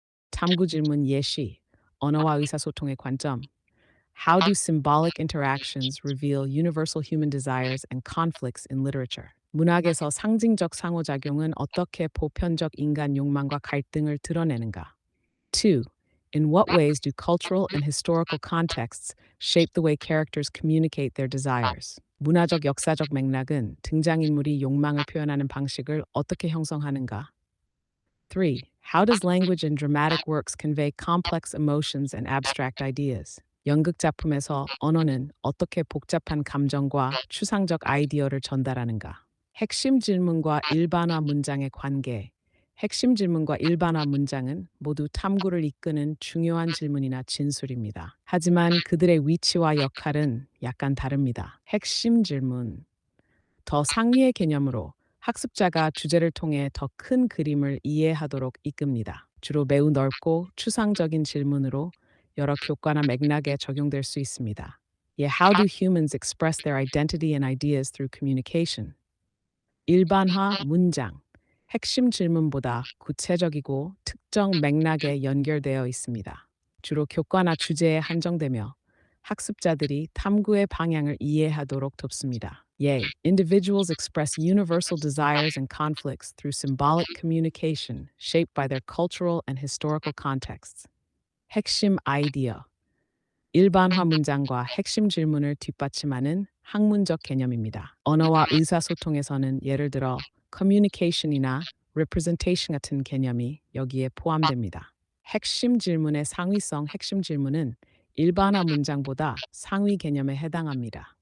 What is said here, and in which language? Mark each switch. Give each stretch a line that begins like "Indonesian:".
Korean: 탐구 질문 예시, 언어와 의사소통의 관점.
English: How do symbolic interactions reveal universal human desires and conflicts in literature?
Korean: 문학에서 상징적 상호작용은 어떻게 보편적 인간 욕망과 갈등을 드러내는가? 2.
English: In what ways do cultural and historical contexts shape the way characters communicate their desires?
Korean: 문화적 역사적 맥락은 등장인물이 욕망을 표현하는 방식을 어떻게 형성하는가? 3.
English: How does language in dramatic works convey complex emotions and abstract ideas?
Korean: 연극 작품에서 언어는 어떻게 복잡한 감정과 추상적 아이디어를 전달하는가? 핵심 질문과 일반화 문장의 관계. 핵심 질문과 일반화 문장은 모두 탐구를 이끄는 중요한 질문이나 진술입니다. 하지만 그들의 위치와 역할은 약간 다릅니다. 핵심 질문. 더 상위의 개념으로 학습자가 주제를 통해 더 큰 그림을 이해하도록 이끕니다. 주로 매우 넓고 추상적인 질문으로 여러 교과나 맥락에 적용될 수 있습니다. 예,
English: How do humans express their identity and ideas through communication?
Korean: 일반화 문장. 핵심 질문보다 구체적이고 특정 맥락에 연결되어 있습니다. 주로 교과나 주제에 한정되며 학습자들이 탐구의 방향을 이해하도록 돕습니다. 예,
English: individuals express universal desires and conflicts through symbolic communication shaped by their cultural and historical contexts.
Korean: 핵심 아이디어. 일반화 문장과 핵심 질문을 뒷받침하는 학문적 개념입니다. 언어와 의사소통에서는 예를 들어 communication이나 representation 같은 개념이 여기에 포함됩니다. 핵심 질문의 상위성 핵심 질문은 일반화 문장보다 상위 개념에 해당합니다.